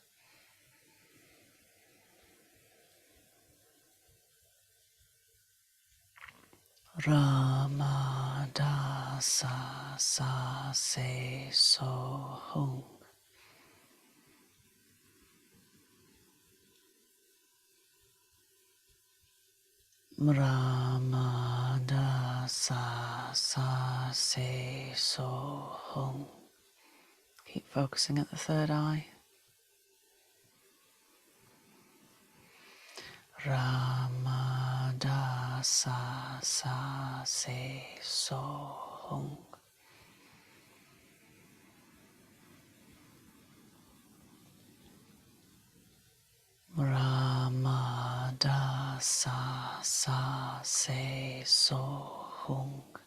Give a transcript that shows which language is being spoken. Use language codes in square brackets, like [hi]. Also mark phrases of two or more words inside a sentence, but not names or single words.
[sa] Rama da sa sa se so hung. Rama da sa sa se so hung. [en] Keep focusing at the third eye. [sa] Rama da sa sa se so hung. Rama da sa sa se so hung.